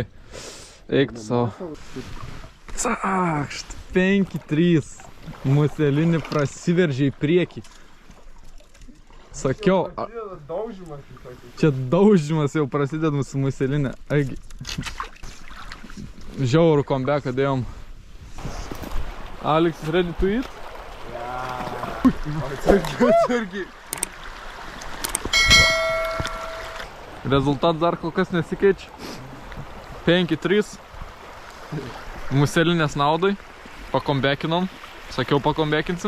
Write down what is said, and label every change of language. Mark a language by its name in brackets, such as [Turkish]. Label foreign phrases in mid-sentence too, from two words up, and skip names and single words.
[Lithuanian] Eik tu savo. Cakšt, 5, 3. Muselinį prasiveržė į priekį. Sakiau. Čia daužimas jau prasideda mūsų muselinė. Agi. Žiaurų comebacką dėjom. [English] Alex, ready to eat? [Lithuanian] Atsargiai. Rezultat dar kol kas nesikeičia. 5-3. Muselinės naudai. Pakombekinom. Sakiau, pakombekinsim.